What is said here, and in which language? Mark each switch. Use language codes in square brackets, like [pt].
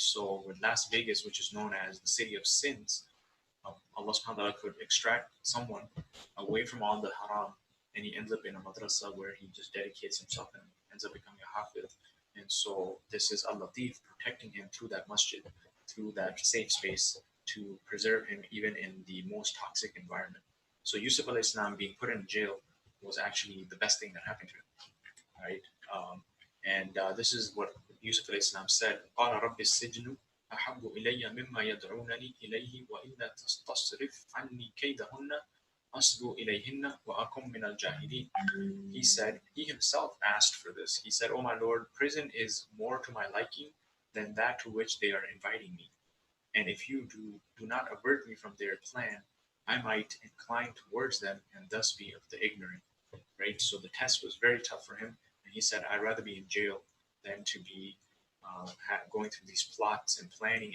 [en] So with Las Vegas, which is known as the city of sins, Allah subhanahu wa ta'ala could extract someone away from all the haram, and he ends up in a madrasa where he just dedicates himself and ends up becoming a hafid. And so this is Al-Latif protecting him through that masjid, through that safe space to preserve him even in the most toxic environment. So Yusuf al-Islam being put in jail was actually the best thing that happened to him, right? And this is what Yusuf al-Islam said: [ar] قال رب السجن أحب إلي مما يدعونني إليه وإلا تصرف عني كيدهن أصب إليهن وأكن من الجاهلين. [en] He said, he himself asked for this. He said, "Oh my Lord, prison is more to my liking than that to which they are inviting me. And if you do not avert me from their plan, I might incline towards them and thus be of the ignorant." Right? So the test was very tough for him. And he said, "I'd rather be in jail than to be going through these plots and planning."